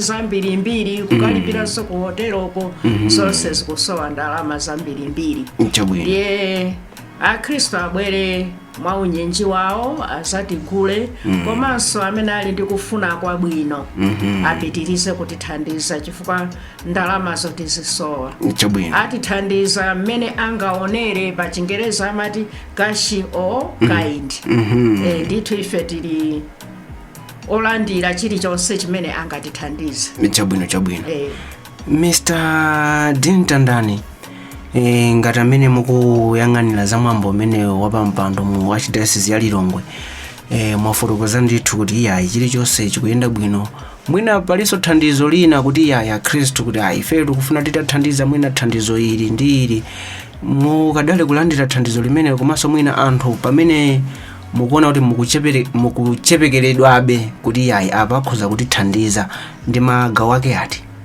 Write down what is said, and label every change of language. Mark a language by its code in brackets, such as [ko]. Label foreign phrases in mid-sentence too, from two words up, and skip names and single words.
[ny] zambirimbiri kukalipiranso ku hoteloko zonse zikusowa ndalama zambirimbiri ndiye akhristu abwere mwa unyenji wawo azatigule komanso amene ali ndi kufuna kwabwino apitirize kutithandiza chifukwa ndalamazo tizisowa atithandiza mmene angaonere pa Chingereza amati [en] cash or kind [ny] ndithu ife tili olandira chilichonse chimene angatithandize chabwino Mr. Dintandani ngati amene mukuyang'anira za mwambo umene wapampando mu Archdiocese ya Lilongwe mwafotokoza ndithu kuti iyayi chilichonse chikuyenda bwino mwina palinso thandizo lina kuti iyayi akhristu kuti ife tikufuna titathandiza mwina thandizo ili ndi ili mukadali kulandira thandizo limene komanso mwina anthu pamene mukuona kuti mukuchepekeredwabe kuti iyayi apa akhoza kutithandiza ndi magawo ake ati